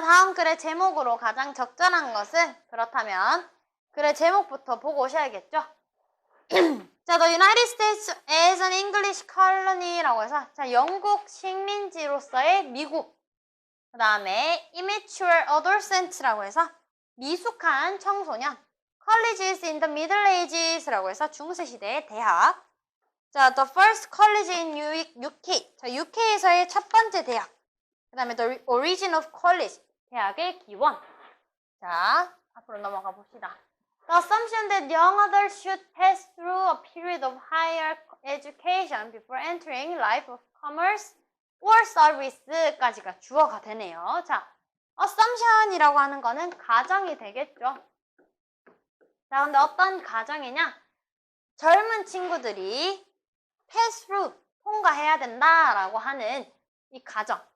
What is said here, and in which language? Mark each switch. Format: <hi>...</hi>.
<ko>다음 글의 제목으로 가장 적절한 것은? 그렇다면 글의 제목부터 보고 오셔야겠죠?</ko> <en>자, The United States as an English colony라고 해서 자,</en> <ko>영국 식민지로서의 미국. 그 다음에 immature adolescent라고 해서 미숙한 청소년.</ko> <en>colleges in the middle ages라고 해서</en> <ko>중세시대의 대학.</ko> <en>자, the first college in UK.</en> <ko>자, UK에서의 첫 번째 대학. 그 다음에</ko> <en>the origin of college.</en> <ko>대학의 기원. 자, 앞으로 넘어가 봅시다.</ko> <en>The assumption that young adults should pass through a period of higher education before entering life of commerce or service</en> <ko>까지가 주어가 되네요. 자, assumption이라고 하는 거는 가정이 되겠죠. 자, 근데 어떤 가정이냐? 젊은 친구들이 pass through, 통과해야 된다라고 하는 이 가정.</ko>